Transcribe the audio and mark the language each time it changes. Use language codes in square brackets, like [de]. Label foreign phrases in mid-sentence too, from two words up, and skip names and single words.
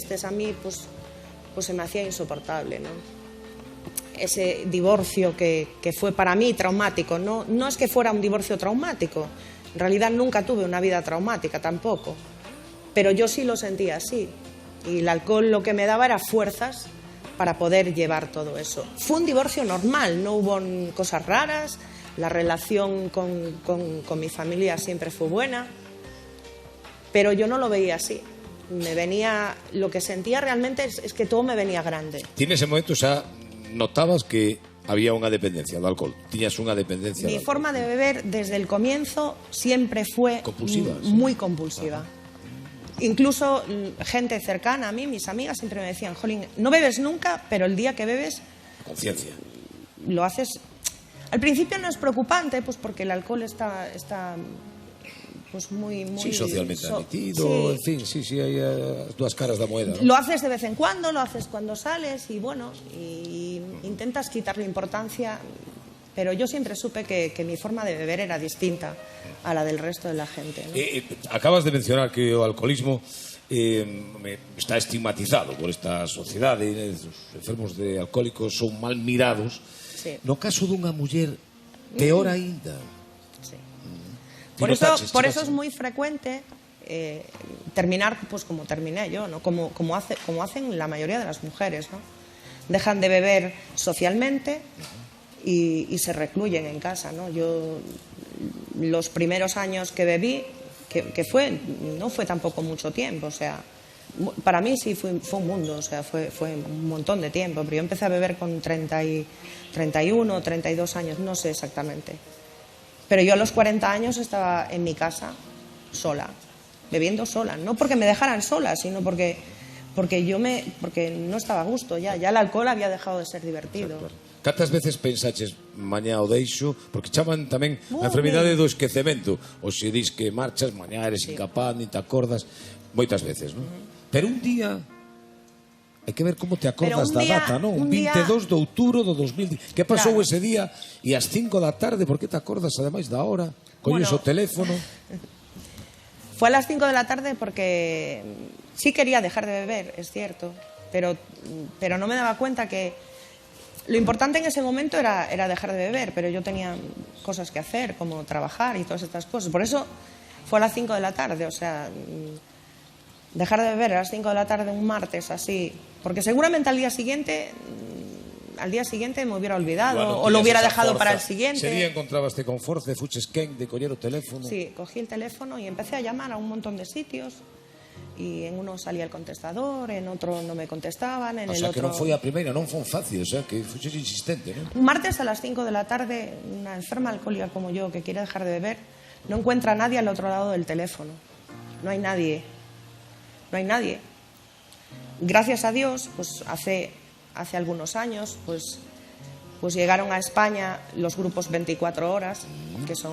[es] A mí pues se me hacía insoportable, ¿no? Ese divorcio que fue para mí traumático, no es que fuera un divorcio traumático, en realidad nunca tuve una vida traumática tampoco, pero yo sí lo sentía así, y el alcohol lo que me daba era fuerzas para poder llevar todo eso. Fue un divorcio normal, no hubo cosas raras, la relación con mi familia siempre fue buena, pero yo no lo veía así. Me venía, lo que sentía realmente es que todo me venía grande. [gl] Ti nese momento xa notabas que había unha dependencia do alcohol, tiñas unha dependencia [es] Mi forma de beber desde el comienzo siempre fue compulsiva, muy compulsiva. Incluso gente cercana a mí, mis amigas, siempre me decían: Jolín, no bebes nunca, pero el día que bebes... Conciencia. Lo haces... Al principio no es preocupante, pues porque el alcohol está pues muy Sí, socialmente admitido, sí. en fin, [gl] sí, hai as dúas caras da moeda, [es] ¿no? Lo haces de vez en cuando, lo haces cuando sales y bueno, y intentas quitarle importancia, pero yo siempre supe que mi forma de beber era distinta a la del resto de la gente, ¿no? [gl] Acabas de mencionar que o alcoholismo está estigmatizado por esta sociedade, os enfermos de alcohólicos son mal mirados. [es] Sí. [gl] No caso dunha muller, peor aínda. [es] Sí. [gl] Ti [es] Por [gl] notaches, [es] eso es muy frecuente terminar pues como terminé yo, ¿no? Como hacen la mayoría de las mujeres, ¿no? Dejan de beber socialmente y se recluyen en casa, ¿no? Yo los primeros años que bebí, no fue tampoco mucho tiempo, o sea, para mí sí fue un mundo, o sea, fue un montón de tiempo, pero yo empecé a beber con 31, 32 años, no sé exactamente. Pero yo a los 40 años estaba en mi casa, sola, bebiendo sola, no porque me dejaran sola, sino porque no estaba a gusto ya el alcohol había dejado de ser divertido. [gl] Cantas veces pensaches mañá o deixo, porque chaman tamén a enfermidade do esquecemento, ou se dis que marchas, mañá eres incapaz, nin te acordas, moitas veces, non? Pero un día hai que ver como te acordas da data, non? Un 22 de outubro do 2010. Que pasou ese día e ás 5 da tarde, por que te acordas ademais da hora? Colles o teléfono. [es] Fue a las 5 de la tarde porque sí quería dejar de beber, es cierto, pero no me daba cuenta que lo importante en ese momento era dejar de beber, pero yo tenía cosas que hacer, como trabajar y todas estas cosas. Por eso fue a las 5 de la tarde, o sea, dejar de beber a las 5 de la tarde un martes así, porque seguramente al día siguiente me hubiera olvidado, bueno, o lo hubiera dejado para el siguiente. [gl] Ese día encontrabaste con forza, fuches quen de coller o teléfono. [es] Sí, cogí el teléfono y empecé a llamar a un montón de sitios. Y en uno salía el contestador, en otro no me contestaban, en el otro... [gl] O sea, que non foi a primeira, non foi fácil, [es] o sea, [gl] que fuches insistente, non? [es] Un martes a las 5 de la tarde, una enferma alcohólica como yo, que quiere dejar de beber, no encuentra a nadie al otro lado del teléfono. No hay nadie. No hay nadie. Gracias a Dios, pues hace algunos años, pues llegaron a España los grupos 24 horas, que son...